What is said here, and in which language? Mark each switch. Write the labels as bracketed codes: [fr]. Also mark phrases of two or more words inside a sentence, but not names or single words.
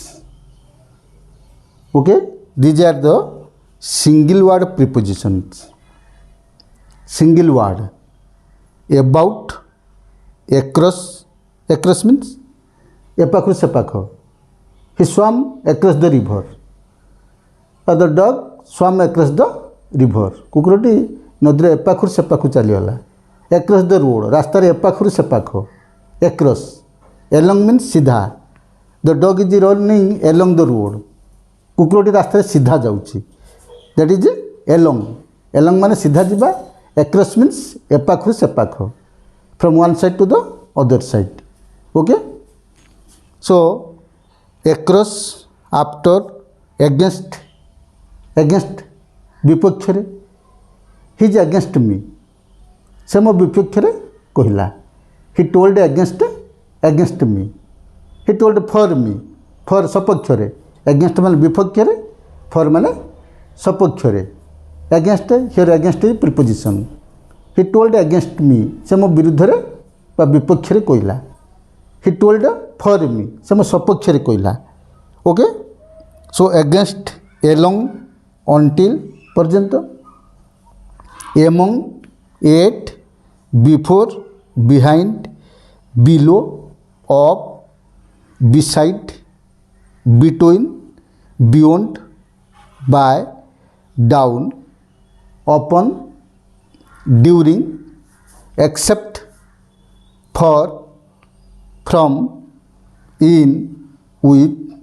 [en] Okay, these are the single word prepositions. Single word: about, across. Across means [or] ଏପାଖରୁ ସେପାଖ. [en] He swam across the river. The dog swam across the river. [or] କୁକୁରଟି ନଦୀର ଏପାଖରୁ ସେପାଖକୁ ଚାଲିଗଲା. [en] across the road, [or] ରାସ୍ତାରେ ଏପାଖରୁ ସେପାଖ. [en] across. along means ସିଧା. the dog is running along the road. [or] କୁକୁରଟି ରାସ୍ତାରେ ସିଧା ଯାଉଛି. [en] that is along. [or] along ମାନେ ସିଧା ଯିବା. [en] across means [or] ଏପାଖରୁ ସେପାଖ. [en] from one side to the other side. okay, so across, after, against. against ବିପକ୍ଷରେ. he is against me. [or] ସେ ମୋ ବିପକ୍ଷରେ କହିଲା. [en] he told against me. he told for me. for ସପକ୍ଷରେ. [or] against ମାନେ ବିପକ୍ଷରେ. for ମାନେ ସପକ୍ଷରେ. [en] against, here against is preposition. he told against me. [or] ସେ ମୋ ବିରୁଦ୍ଧରେ ବା ବିପକ୍ଷରେ କହିଲା. [en] he told for me. [or] ସେ ମୋ ସପକ୍ଷରେ କହିଲା. [en] okay, so against, along, until ପର୍ଯ୍ୟନ୍ତ, among, at, before, behind, below, of, beside, between, beyond, by, down, upon, during, except, for, from, in, with,